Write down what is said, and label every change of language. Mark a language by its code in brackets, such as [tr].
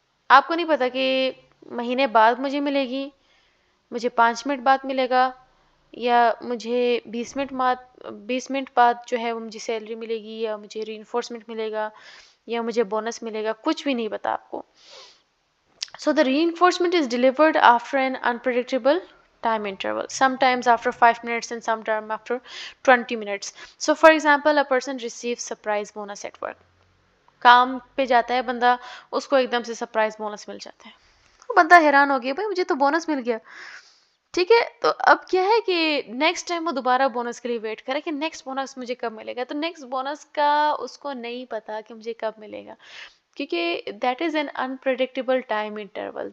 [ur] آپ کو نہیں پتا کہ مہینے بعد مجھے ملے گی، مجھے 5 منٹ بعد ملے گا، یا مجھے 20 منٹ بعد جو ہے وہ مجھے سیلری ملے گی، یا مجھے ری انفورسمنٹ ملے گا، یا مجھے بونس ملے گا. کچھ بھی نہیں پتا آپ کو. [en] So the reinforcement is delivered after an unpredictable time interval, sometimes after 5 minutes and sometimes after 20 minutes. So for example, a person receives surprise bonus at work. [ur] کام پہ جاتا ہے بندہ، اس کو ایک دم سے سرپرائز بونس مل جاتا ہے. بندہ حیران ہو گیا، بھائی مجھے تو بونس مل گیا، ٹھیک ہے. تو اب کیا ہے کہ نیکسٹ ٹائم وہ دوبارہ بونس کے لیے ویٹ کرے کہ نیکسٹ بونس مجھے کب ملے گا. تو نیکسٹ بونس کا اس کو نہیں پتا کہ مجھے کب ملے گا، کیونکہ [en] That is an unpredictable time interval.